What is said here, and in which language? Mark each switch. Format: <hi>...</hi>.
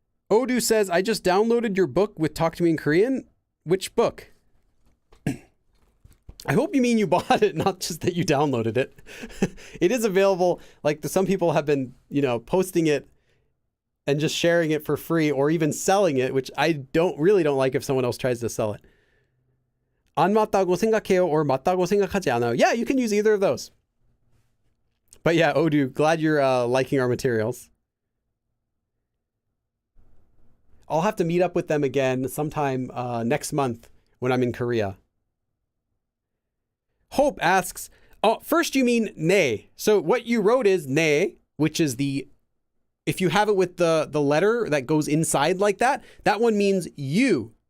<en>Odu says, I just downloaded your book with Talk to Me in Korean. Which book? I hope you mean you bought it, not just that you downloaded it. It is available. Like some people have been, posting it and just sharing it for free or even selling it, which I really don't like if someone else tries to sell it.</en> <ko>안 맞다고 생각해요 or 맞다고 생각하지 않아요.</ko> <en>Yeah, you can use either of those. But yeah, Odu, glad you're liking our materials. I'll have to meet up with them again sometime next month when I'm in Korea. Hope asks, first you mean 네. So what you wrote is 네, which is if you have it with the letter that goes inside like that, that one means you.</en>